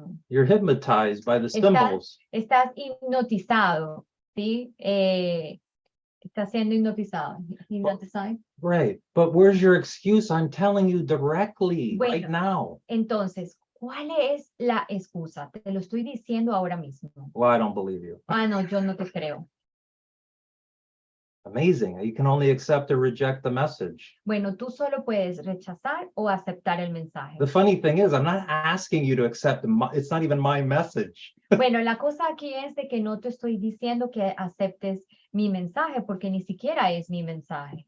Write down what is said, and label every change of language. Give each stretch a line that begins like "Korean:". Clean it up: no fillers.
English: You're hypnotized by the symbols.
Spanish: Estás hipnotizado, ¿sí? Estás siendo hipnotizado.
English: Hypnotized. Right. But where's your excuse? I'm telling you directly
Spanish: Bueno,
English: right now.
Spanish: Entonces, ¿cuál es la excusa? Te lo estoy diciendo ahora mismo.
English: Well, I don't believe you.
Spanish: Ah, no, yo no te creo.
English: Amazing. You can only accept or reject the message.
Spanish: Bueno, tú solo puedes rechazar o aceptar el mensaje.
English: The funny thing is, I'm not asking you to accept, it's not even my message.
Spanish: Bueno, la cosa aquí es de que no te estoy diciendo que aceptes mi mensaje porque ni siquiera es mi mensaje.